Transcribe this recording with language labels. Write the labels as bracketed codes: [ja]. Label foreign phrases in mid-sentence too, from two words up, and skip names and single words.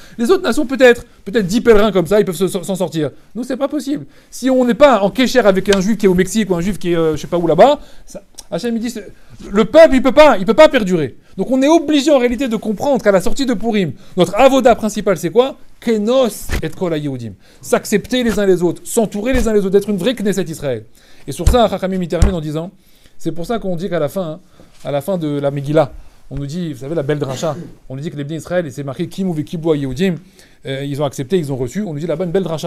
[fr] Les autres nations, peut-être 10 pèlerins comme ça, ils peuvent s'en sortir. Nous, c'est pas possible. Si on n'est pas en kécher avec un juif qui est au Mexique ou un juif qui est je sais pas où là-bas, Hachem il dit, le peuple, il peut pas perdurer. Donc on est obligé en réalité de comprendre qu'à la sortie de Purim, notre avoda principal, c'est quoi? [he] כנוס את כל היהודים. [fr] S'accepter les uns les autres, s'entourer les uns les autres, d'être une vraie Knesset Israël. Et sur ça, Chachamim il termine en disant, c'est pour ça qu'on dit qu'à la fin de la Megillah, on nous dit, vous savez, la belle dracha, on nous dit que les Bnei Israël, et c'est marqué [he] קיימו וקבלו היהודים, [fr] ils ont accepté, ils ont reçu, on nous dit là-bas une belle dracha.